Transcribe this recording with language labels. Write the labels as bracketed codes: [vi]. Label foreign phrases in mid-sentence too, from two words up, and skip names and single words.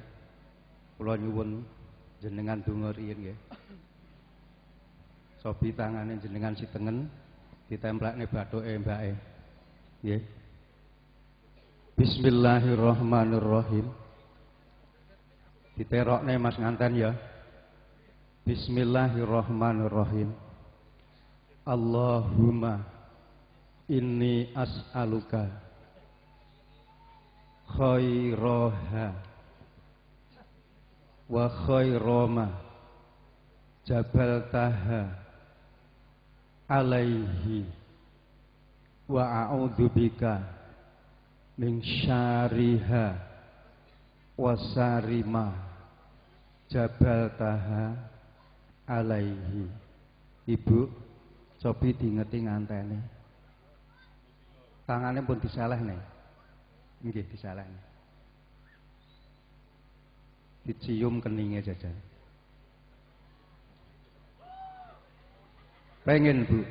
[jv] Kula nyuwun jenengan donga riyin nggih. Sobi tangane jenengan sitengen ditemplekne bathuke mbake. Nggih. [ar] بسم الله الرحمن الرحيم. [jv] Diterokne Mas nganten ya. [ar] بسم الله الرحمن الرحيم. اللهم إني أسألك خيرها وخير ما جبلتها عليه وأعوذ بك من شرها وشر ما جبلتها عليه. [jv] Ibu cobi diingeti ngantene, tangane pun disalehne, nggih disalehne, dicium keninge jajan. Pengen Bu?